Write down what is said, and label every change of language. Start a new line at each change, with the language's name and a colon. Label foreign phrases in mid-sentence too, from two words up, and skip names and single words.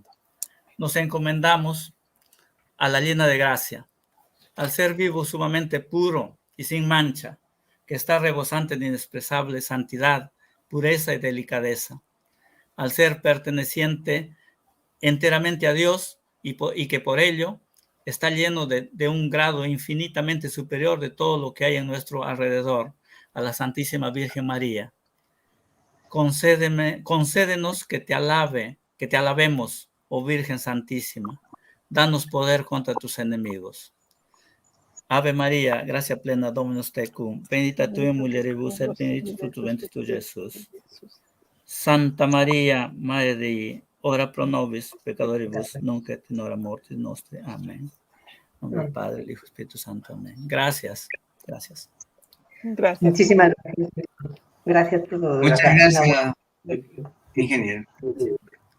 Spanish: Nos encomendamos a la llena de gracia, al ser vivo sumamente puro y sin mancha, que está rebosante de inexpresable santidad, pureza y delicadeza, al ser perteneciente enteramente a Dios y que por ello está lleno de un grado infinitamente superior de todo lo que hay en nuestro alrededor, a la Santísima Virgen María. Concédenos que te alabemos, oh Virgen Santísima. Danos poder contra tus enemigos.
Latin: Ave María,
Spanish: gracia plena,
Latin: Dominus tecum, bendita tu in mulieribus et benedictus fructus ventris tui, Jesús. Santa María, Madre Dei, ora pro nobis peccatoribus, nunc et in hora mortis nostre. Amén.
Spanish: En nombre del Padre, el Hijo, Espíritu Santo. Amén. Gracias. Gracias. Gracias. Muchísimas gracias. Gracias por todo. Muchas gracias, ingeniero.